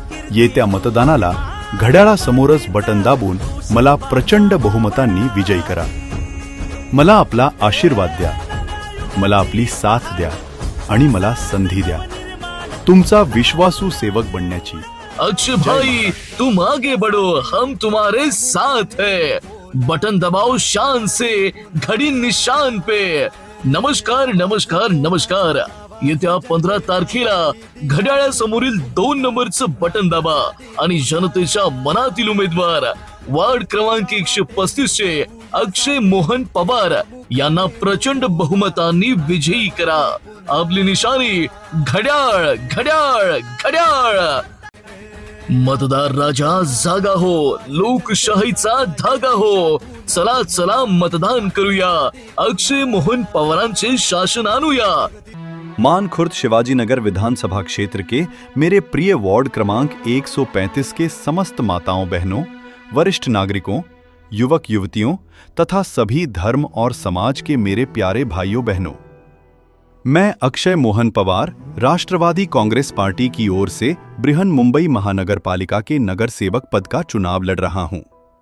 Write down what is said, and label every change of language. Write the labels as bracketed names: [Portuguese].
[Marathi] येत्या मतदानाला घड्याळासमोरच बटन दाबून मला प्रचंड बहुमतांनी विजयी करा. मला आपला आशीर्वाद द्या, मला आपली साथ द्या आणि मला संधी द्या तुमचा विश्वासू सेवक बनण्याची. [Hindi] अक्षय भाई, तुम आगे बढ़ो, हम तुम्हारे साथ है. बटन दबाओ शान से, घड़ी निशान पे. [Marathi] नमस्कार नमस्कार नमस्कार. येत्या 15 तारखेला घड्याळासमोरील 2 नंबरचं बटन दाबा आणि जनतेच्या मनातील उमेदवार वार्ड क्रमांक 135चे अक्षय मोहन पवार यांना प्रचंड बहुमतांनी विजयी करा. आपली निशाणी घड्याळ घड्याळ घड्याळ. मतदार राजा जागा हो, लोकशाहीचा धागा हो. चला चला मतदान करूया, अक्षय मोहन पवारांचे शासन आणूया. [Hindi] मानखुर्द शिवाजीनगर विधानसभा क्षेत्र के मेरे प्रिय वार्ड क्रमांक 135 के समस्त माताओं बहनों, वरिष्ठ नागरिकों, युवक युवतियों तथा सभी धर्म और समाज के मेरे प्यारे भाइयों बहनों, मैं अक्षय मोहन पवार राष्ट्रवादी कांग्रेस पार्टी की ओर से बृहन मुंबई महानगर पालिका के नगर सेवक पद का चुनाव लड़ रहा हूं.